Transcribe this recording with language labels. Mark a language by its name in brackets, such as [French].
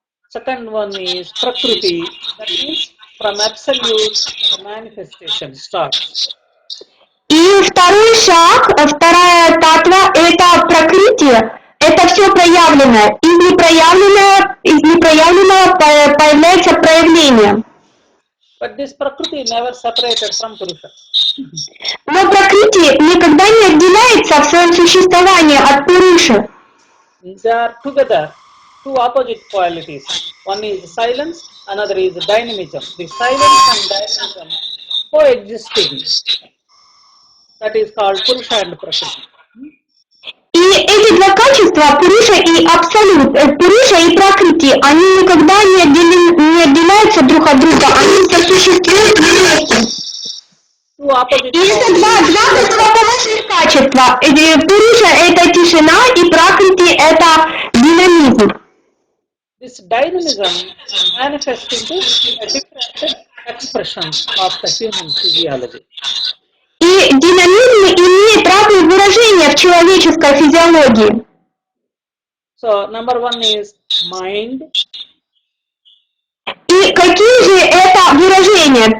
[English] Second one is Prakriti, that means from absolute the manifestation starts. [Russian] И второй шаг, вторая татва, это пракрити, это все проявленное. Из непроявленного появляется проявление. [English] But this Prakriti never separated from Purusha. [Russian] Но пракрити никогда не отделяется в своем существовании от Пуруши. [English] They are together, two opposite qualities. One is silence, another is dynamism. The silence and dynamism coexisting. That is called Purusha and Prakriti. [Russian] И эти два качества, Пуруша и абсолют, Пуруша и пракрити, они никогда не отделяются друг от друга, они сосуществуют вместе. И это два противоположных качества. творчество. Пуруша — это тишина, и пракрити — это динамизм. [English] This dynamism manifests into a different expressions of the human physiology. [Russian] И динамизм имеет разные выражения в человеческой физиологии. [English] So number one is mind. [Russian] И какие же это выражения?